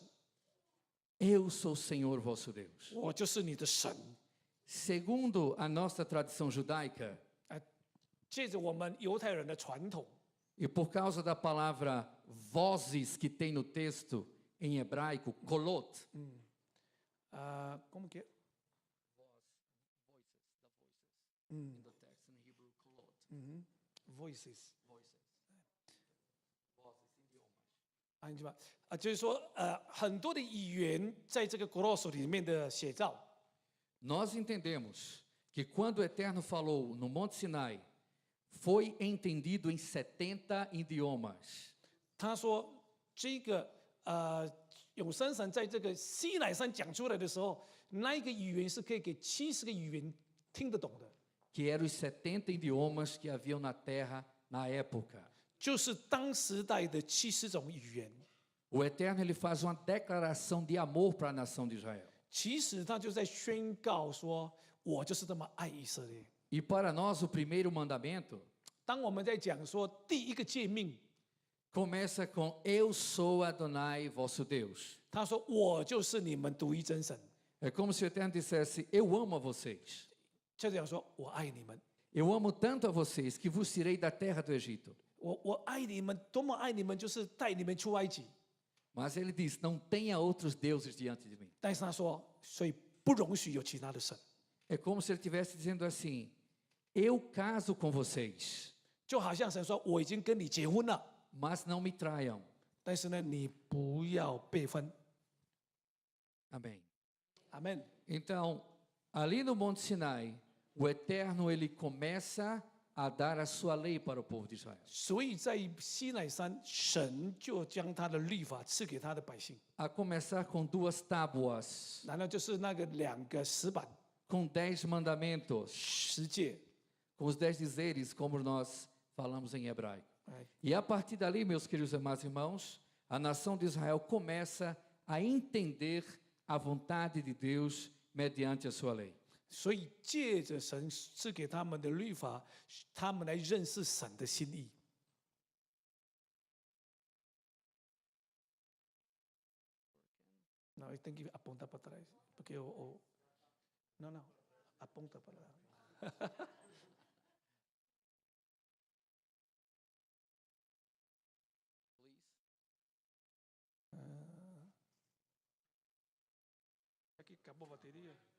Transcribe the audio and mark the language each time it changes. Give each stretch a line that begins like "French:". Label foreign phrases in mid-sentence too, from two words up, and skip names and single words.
Portuguese: Eu sou o Senhor, vosso Deus.
Chinese: 我就是你的神。
Portuguese: Segundo a nossa tradição judaica, ”
Chinese: 借着我们犹太人的传统，
Portuguese: e por causa da palavra vozes que tem no texto em hebraico, kolot, como que？ voices，
Chinese: 啊，你知道吧？就是说，很多的语言在这个 gloss 里面的写照，
Portuguese: nós entendemos que quando o Eterno falou no Monte Sinai, foi entendido em 70 idiomas.
Chinese: 他说这个永生神在这个西乃山讲出来的时候，那一个语言是可以给70个语言听得懂的，
Portuguese: Que eram os 70 idiomas que haviam na terra na época.
Chinese: 就是当时代的70种语言。
Portuguese: O Eterno ele faz uma declaração de amor para a nação de Israel.
Chinese: 其实他就在宣告说：“我就是这么爱以色列。
Portuguese: E para nós o primeiro mandamento ”
Chinese: 当我们在讲说第一个诫命，
Portuguese: começa com Eu sou Adonai, vosso Deus.
Chinese: 他说：“我就是你们独一真神。
Portuguese: É como se o Eterno dissesse: Eu amo a vocês. ”
Chinese: 就这样说：“我爱你们，
Portuguese: Eu amo tanto a vocês que vos tirei da terra do Egito.
Chinese: 我爱你们，多么爱你们，就是带你们出埃及。
Portuguese: Mas ele diz: Não tenha outros deuses diante de mim. ”
Chinese: 但是他说：“所以不容许有其他的神。
Portuguese: É como se ele estivesse dizendo assim: Eu caso com vocês, ”
Chinese: 就好像神说：“我已经跟你结婚了，
Portuguese: mas não me traiam.
Chinese: 但是呢，你不要被分。
Portuguese: Amém. ”
Chinese: 阿门。
Portuguese: Então, ali no Monte Sinai, o Eterno ele começa a dar a sua lei para o povo de Israel.
Chinese: 所以在西乃山，神就将他的律法赐给他的百姓，
Portuguese: A começar com 2 tábuas,
Chinese: 然后就是那个2个石板
Portuguese: com 10 mandamentos,
Chinese: 十诫。
Portuguese: com os 10 dizeres, como nós falamos em hebraico. 哎 E a partir dali, meus queridos amados irmãos, a nação de Israel começa a entender a vontade de Deus mediante a sua lei.
Chinese: 所以借着神赐给他们的律法，他们来认识神的心意。
Portuguese: Não, eu tenho que apontar para trás, porque não, aponta para lá. Aqui acabou a bateria.